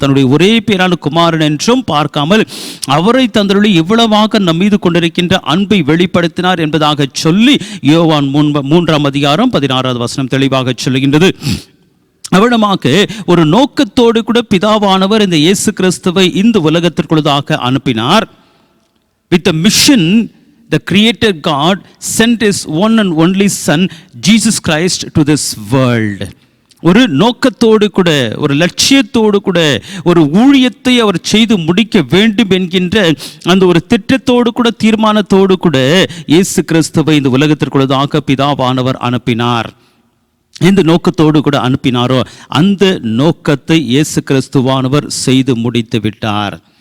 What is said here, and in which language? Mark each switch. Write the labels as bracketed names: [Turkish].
[Tamil] தன்னுடைய ஒரே பேரான குமாரன் என்றும் பார்க்காமல் அவரை தந்தருளி இவ்வளவாக நம் மீது கொண்டிருக்கின்ற அன்பை வெளிப்படுத்தினார் என்பதாக சொல்லி யோவான் 3:16 தெளிவாக சொல்லுகின்றது. அவனமாக ஒரு நோக்கத்தோடு கூட பிதாவானவர் இந்த இயேசு கிறிஸ்துவை இந்த உலகத்திற்குள்ளதாக அனுப்பினார். [English] With the mission, the creator God sent his one and only son Jesus Christ to this world. [Tamil] ஒரு நோக்கத்தோடு கூட, ஒரு லட்சியத்தோடு கூட, ஒரு ஊழியத்தை அவர் செய்து முடிக்க வேண்டும் என்கின்ற அந்த ஒரு திட்டத்தோடு கூட, தீர்மானத்தோடு கூட இயேசு கிறிஸ்துவை இந்த உலகத்திற்குள்ளதாக பிதாவானவர் அனுப்பினார். எந்த நோக்கத்தோடு கூட அனுப்பினாரோ அந்த நோக்கத்தை இயேசு கிறிஸ்துவானவர் செய்து முடித்து விட்டார்.